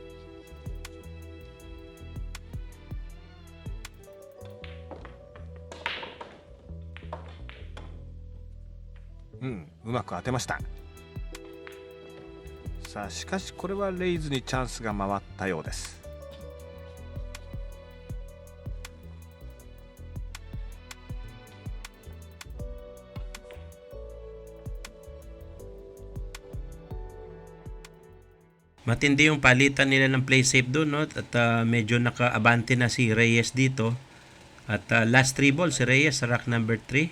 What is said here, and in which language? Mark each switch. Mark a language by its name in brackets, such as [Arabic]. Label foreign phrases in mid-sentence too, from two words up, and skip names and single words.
[Japanese] うまく当てました。さあしかしこれはレイズにチャンスが回ったようです。 [Filipino] Matindi yung palitan nila ng [English] play safe [Filipino] doon, no? At medyo naka-abante na si Reyes dito. At [English] last 3 ball [Filipino] si Reyes sa [English] rack number 3.